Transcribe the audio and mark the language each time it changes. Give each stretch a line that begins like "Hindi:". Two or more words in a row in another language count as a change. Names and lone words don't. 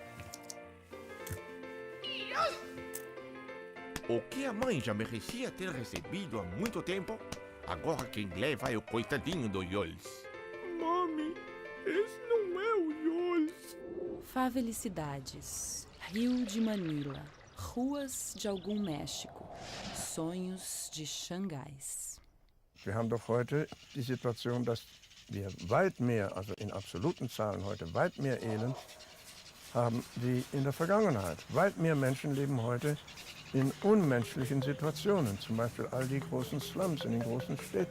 Portuguese: O que a mãe já merecia ter recebido há muito tempo, agora quem leva é o coitadinho do Yols. Mami, esse não é o Yols. Felicidades, Rio de Manila, ruas de algum México, sonhos de Xangais.
German: Wir haben doch heute die Situation, dass wir weit mehr, also in absoluten Zahlen heute, weit mehr Elend haben wie in der Vergangenheit. Weit mehr Menschen leben heute in unmenschlichen Situationen, zum Beispiel all die großen Slums in den großen Städten.